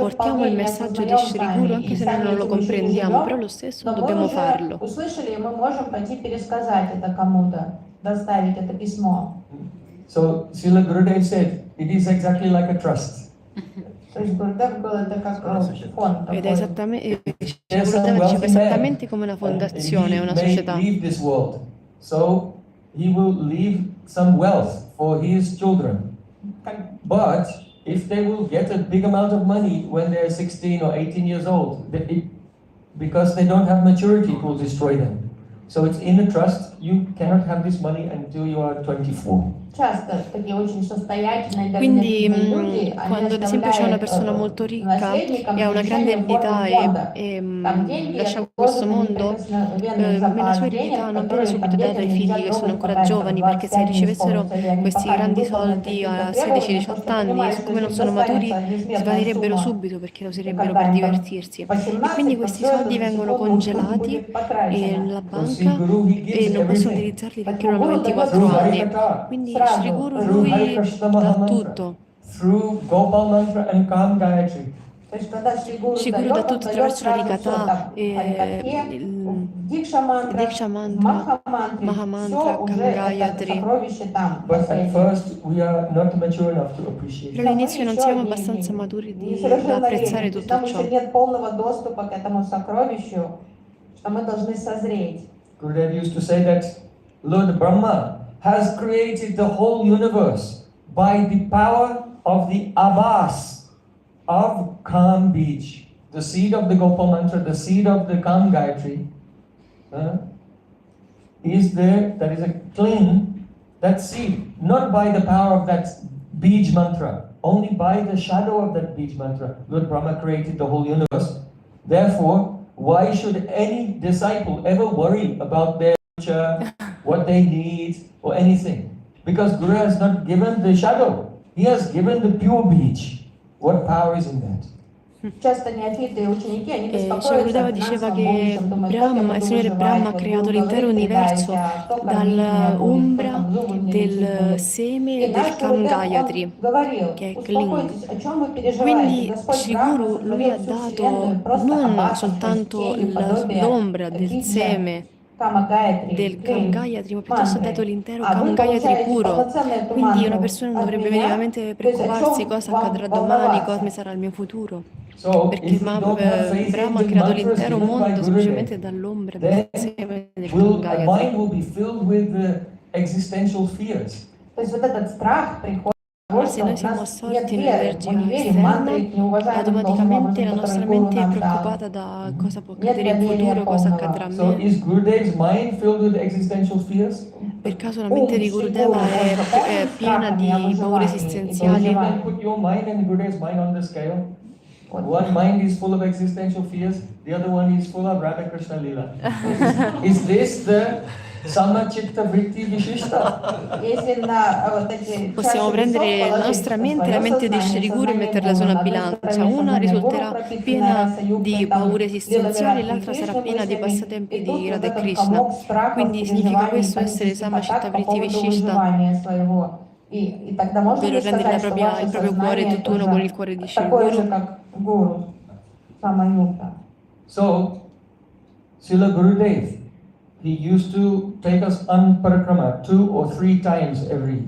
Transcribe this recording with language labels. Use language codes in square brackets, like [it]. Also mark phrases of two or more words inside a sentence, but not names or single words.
[it] portiamo [ru] вполне [it] il [ru] не [it] messaggio di [ru] осознаем [it] Shri [ru] сами, [it] Guru anche [ru] и [it] se noi [ru] сами [it] non lo [ru] этим еще не [it] comprendiamo, però [ru] живем, [it] lo stesso [ru] но мы [it] dobbiamo [ru] уже [it] farlo. [ru] услышали, и мы можем пойти пересказать это кому-то, доставить это письмо. [en] So Srila Gurudev said, it is exactly like a trust. [ru] То есть Гурудев говорил, это как фонд [it] Ed è [ru] такой. [it] esattamente, [en] There's some [it] Gurudeva diceva [en] wealthy man, [it] esattamente come una [en] and [it] fondazione, [en] he [it] una [en] may [it] società. [en] leave this world. So he will leave some wealth for his children. But if they will get a big amount of money when they're 16 or 18 years old, because they don't have maturity, it will destroy them. So it's in a trust, you cannot have this money until you are 24. [ru] Часто такие очень состоятельные, [it] Quindi, [ru] дальновидные люди, они [it] quando ad esempio c'è una [ru] оставляют [it] persona molto ricca [ru] наследникам [it] e ha una grande [ru] завещание в форме [it] eredità [ru] фонда. Там [it] e [ru] деньги [it] lascia questo [ru] отложены [it] mondo, [ru] неприкосновенный [it] la [ru] запас [it] sua [ru] денег, [it] eredità non viene [ru] которые там [it] subito data ai [ru] детям [it] figli [ru] нельзя [it] che sono [ru] трогать, [it] ancora [ru] пока им там [it] giovani, perché se [ru] 25 [it] не [ru] ricevessero [it] исполнится, или они [ru] questi [it] пока не [ru] grandi [it] выполнят [ru] soldi [it] какие-то [ru] a [it] требования, [ru] 16-18 [it] потому что [ru] anni, [it] понимают, что [ru] siccome non [it] если [ru] sono maturi, [it] достанется несметная [ru] svanirebbero [it] сумма, [ru] subito perché lo userebbero [it] когда [ru] per [it] им там [ru] divertirsi. [it] по [ru] E quindi [it] 17, [ru] то [it] questi [ru] все это [it] soldi [ru] за [it] vengono [ru] секунду [it] congelati [ru] будет потрачено. [it] nella [en] So Sri [it] banca [en] Guru, he gives [it] e non possono [en] everything [it] utilizzarli finché [ru] Поэтому [it] non hanno [ru] гуру дает [it] 24 [en] through [ru] все [it] anni. [en] Harikatha, [it] Quindi Sri [ru] сразу. [it] Guru, [en] through [it] lui [en] Harikrishna [it] dà [en] Mahamantra, [it] tutto. [en] through Gopal Mantra and Kam Gayatri. [ru] То есть, когда Шри Гуру [it] Shri Guru dà [ru] дает, он [it] tutto [ru] дает [it] attraverso la [ru] сразу все [it] Rikatha, [ru] там в Харикатхе, в Дикша [it] il [ru] мантрах, [it] Diksha [ru] в [it] Mantra, [ru] Маха мантре, [it] Maha [ru] все [it] Mantra, [ru] уже [it] Kam [ru] это [it] Gayatri. [ru] сокровище там. [en] But at [ru] последнее. [en] first, we are not mature enough to appreciate [it] Però [en] it. [ru] Но мы [it] all'inizio non [ru] еще [it] siamo [ru] не [it] abbastanza maturi da [ru] несовершеннолетние, [it] apprezzare [ru] то есть [it] tutto [ru] нам [it] ciò. [ru] еще нет полного доступа к этому сокровищу, что мы должны созреть. [en] Gurudev used to say that Lord Brahma has created the whole universe by the power of the Abbas of Kam Beach. The seed of the Gopal Mantra, the seed of the Kam Gayatri, is there, that is a cling, that seed, not by the power of that Bij mantra, only by the shadow of that Bij mantra. Lord Brahma created the whole universe. Therefore, why should any disciple ever worry about their future, what they need, or anything? Because Guru has not given the shadow, he has given the pure Bij. What power is in that? [ru] Часто неофиты и ученики, они [it] Shri [ru] беспокоятся [it] Gurudeva [ru] о [it] diceva [ru] финансовом [it] che [ru] будущем, думают, как я [it] Brahma, il [ru] буду [it] Signore Brahma ha [ru] выживать, вот [it] creato [ru] вы [it] l'intero [ru] говорите, [it] universo [ru] кто кормить меня будет, кто там зубы мне лечить [it] dal [ru] будет. [it] seme [ru] И [it] del [ru] наш [it] Kam [ru] Гурудев, [it] Gayatri, [ru] он говорил, [it] che è [ru] успокойтесь, [it] Kling. [ru] о чем вы переживаете? [it] Quindi [ru] Господь [it] Shri [ru] Брахма [it] Guru, lui [ru] сотворил [it] ha [ru] всю [it] dato [ru] вселенную просто [it] non [ru] аббасом, то есть [it] soltanto [ru] тенью, подобие [it] l'ombra del [ru] Биджа, [it] seme [ru] Кама Гайатри, [it] del Kam [ru] Клин, [it] Gayatri, ma piuttosto ha dato [ru] мантры. [it] l'intero [ru] А [it] Kam [ru] вы [it] Gayatri [ru] получаете [it] puro. [ru] полноценную эту [it] Quindi una [ru] мантру [it] persona non [ru] от [it] dovrebbe [ru] меня, [it] minimamente [ru] то есть о [it] preoccuparsi [ru] чем [it] cosa [ru] вам [it] accadrà domani, cosa [ru] волноваться? [it] sarà il mio futuro. [en] So, [it] Perché [en] if we don't have faith in [it] Brahma ha [en] the [it] creato [en] mantras [it] l'intero [en] given by [it] mondo semplicemente [en] Gurudev, [it] dall'ombra del [en] then [it] seme del Kam [en] our [it] Gayatri. [en] mind will be filled with existential fears. [ru] То есть вот этот страх приходит [it] Ma [ru] от того, [it] se [ru] что [it] noi [ru] у [it] siamo [ru] нас [it] assorti [ru] нет веры, [it] nell'energia [ru] мы не верим в мантры, [it] esterna, [ru] их не уважаем должным [it] automaticamente la [ru] образом, [it] nostra [ru] который Гуру [it] mente è [ru] нам дал. [it] preoccupata da cosa può [ru] Нет [it] accadere in [ru] доверия [it] futuro, cosa accadrà a [en] So, [it] me. [en] is Gurudev's mind filled with existential fears? [it] Per caso la [ru] Ум [it] mente di [ru] Шри [it] Gurudeva [ru] Гуру, он [it] è [ru] заполнен [it] piena [ru] страхами о [it] di paure [ru] выживании и [it] esistenziali? [en] You can [ru] переживаниях. [en] put your mind and Gurudev's mind on the scale. Вот. One mind is full of existential fears, the other one is full of Radha Krishna Lila. Is this the Samachitta Vritti Vishishta? [ru] Если на вот эти [it] Possiamo [ru] чаши [it] prendere [ru] весов [it] la [ru] положить [it] nostra mente e la [ru] свое [it] mente di [ru] сознание, [it] Shri Guru e [ru] сознание [it] metterla su [ru] Гуру, [it] una [ru] на одной [it] bilancia. [ru] стороне [it] Una [ru] сознание Гуру, [it] risulterà [ru] пропитанное [it] piena [ru] раса югтой, [it] di [ru] там, [it] paure [ru] Лила [it] esistenziali, [ru] Вират и [it] l'altra sarà [ru] Кришна [it] piena di [ru] мыслями, [it] passatempi [ru] и [it] di [ru] тут вот [it] Radha e [ru] этот [it] Krishna. [ru] комок страхов, [it] Quindi significa [ru] переживаний, [it] questo essere [ru] панических [it] Sama Citta [ru] атак по [it] Vritti [ru] поводу [it] Vishishta, [ru] выживания своего. И тогда можно [it] ovvero [ru] ли [it] rendere [ru] сказать, что [it] il [ru] ваше [it] proprio cuore [ru] сознание [it] tutt'uno con il [ru] тоже [it] cuore di Shri [ru] такое же, [it] Guru? [ru] как Гуру, Самаюкта? [en] So, Srila Gurudev, he used to take us on parikrama 2 or 3 times every year.